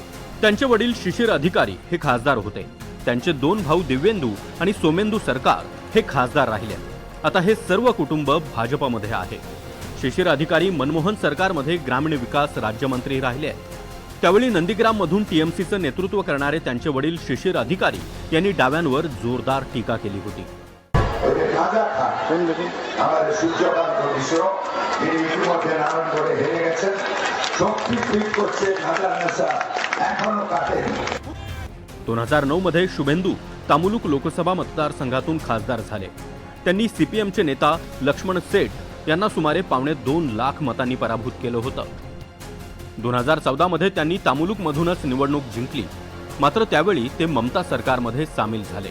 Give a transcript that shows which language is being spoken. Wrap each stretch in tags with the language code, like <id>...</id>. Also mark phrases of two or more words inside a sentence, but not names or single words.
<mr>त्यांचे वडील शिशिर अधिकारी हे खासदार होते। त्यांचे 2 भाऊ दिव्येंदू आणि सोमेंदू सरकार हे खासदार राहिले। आता हे सर्व कुटुंब भाजपमध्ये आहे। शिशिर अधिकारी मनमोहन सरकारमध्ये ग्रामीण विकास राज्यमंत्री राहिले आहेत। त्यावेळी नंदीग्राममधून टीएमसीचं नेतृत्व करणारे त्यांचे वडील शिशिर अधिकारी यांनी डाव्यांवर जोरदार टीका केली होती।</mr> <bn>আমাদের সূর্যকান্ত মিশ্র তিনি ইতিমধ্যে নারায়ণগড়ে হেরে গেছেন। শক্তি টুইট করছে খাজা নেশা এখনো কাটেনি।</bn> <mr>2009 मध्ये शुभेंदू तामुलुक लोकसभा मतदारसंघातून खासदार झाले। त्यांनी सीपीएमचे नेता लक्ष्मण सेठ यांना सुमारे 2.25 लाख मतांनी पराभूत केलं होतं। 2014 मध्ये त्यांनी तामुलुकमधूनच निवडणूक जिंकली, मात्र त्यावेळी ते ममता सरकारमध्ये सामील झाले।</mr>